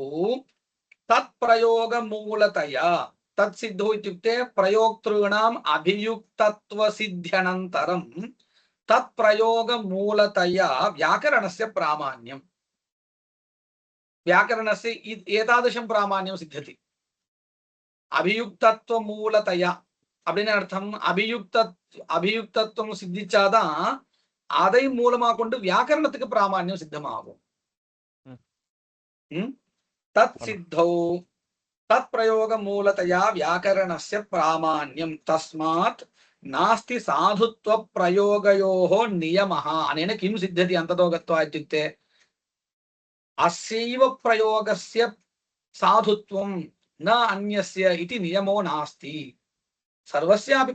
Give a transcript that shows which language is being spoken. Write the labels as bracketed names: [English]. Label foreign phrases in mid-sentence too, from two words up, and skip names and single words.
[Sanskrit] तत्प्रयोगमूलतया तत्सिद्धौ इत्युक्ते प्रयोक्तॄणाम् अभियुक्तत्वसिद्ध्यनन्तरं तत्प्रयोगमूलतया व्याकरणस्य प्रामाण्यं व्याकरणस्य एतादृशं प्रामाण्यं सिद्ध्यति अभियुक्तत्वमूलतया [Tamil] அப்படின்னு அர்த்தம் அபியுக்தத்துவம் சித்திச்சாதான் அதை மூலமா கொண்டு வியாக்கரணத்துக்கு பிராமாண்யம் சித்தமாகும் [Sanskrit] तत् सिद्धौ तत्प्रयोग मूलतया व्याकरणस्य प्रामाण्यं तस्मात् नास्ति साधुत्व प्रयोगयोः नियमः अनेन किं सिद्ध्यति अन्ततो गत्वा इत्युक्ते अस्यैव प्रयोगस्य साधुत्वं न अन्यस्य इति नियमो नास्ति सर्वस्यापि